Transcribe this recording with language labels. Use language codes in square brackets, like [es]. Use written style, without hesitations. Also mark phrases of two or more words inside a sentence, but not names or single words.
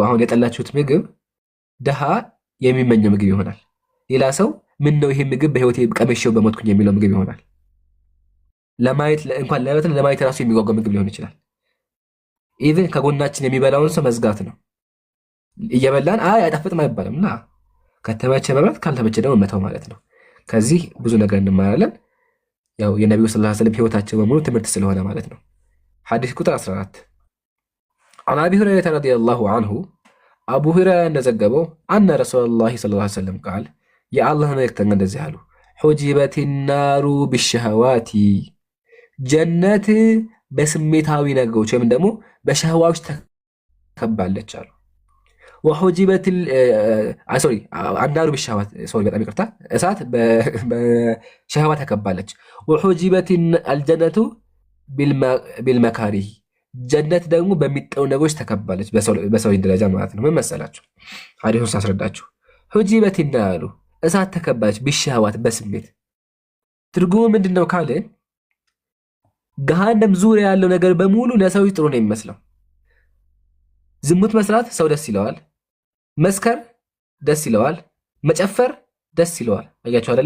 [am] አሁን የጠላችሁት ምግብ ደሃ የሚመኘው ምግብ ይሆናል። ሌላ ሰው ምን ነው ይሄ ምግብ በህይወቴ ቀመሼው በሞትኩኝ የሚለው ምግብ ይሆናል። ለማየት እንኳን ለማየት ራሱ የሚጓጓ ምግብ ሊሆን ይችላል። ኢቭን ከጎናችን የሚበላውን ሰው መዝጋት ነው። እየበላን አይጣፍጥም አይባልም። ና ከተመቸ መብላት፣ ካልተመቸ ደግሞ መተው ማለት ነው። ከዚህ ብዙ ነገር እንማራለን። ያው የነብዩ ሰለላሁ [ar] عليه وسلم [am] ህይወታቸው በሙሉ ትምህርት ስለሆነ ማለት ነው። ሐዲስ ቁጥር 14 [ar] عن أبي هريرة رضي الله عنه أبو هريرة [am] እንደዘገበው [ar] أن رسول الله صلى الله عليه وسلم قال يا الله [am] መልእክተኛ እንደዚህ አሉ [ar] حجبت النار بالشهوات [am] ጀነት በስሜታዊ ነገሮች ወይም ደግሞ በሸህዋዎች ተከባለች አሉ። [ar] وحجبت النار بالشهوات [am] በጣም ይቅርታ፣ እሳት በሸህዋ ተከባለች። [ar] وحجبت الجنة بالمكاره [am] ጀነት ደግሞ በሚጠሉ ነገሮች ተከባለች። በሰው ደረጃ ማለት ነው። ምን መሰላችሁ? ሐዲሱን ሳስረዳችሁ ሁጂበት ይናሉ እሳት ተከባለች ቢሸህዋት በስሜት ትርጉሙ ምንድነው ካለ ገሃነም ዙሪያ ያለው ነገር በሙሉ ለሰው ጥሩ ነው የሚመስለው። ዝሙት መስራት ሰው ደስ ይለዋል፣ መስከር ደስ ይለዋል፣ መጨፈር ደስ ይለዋል። አያችሁ አይደለ?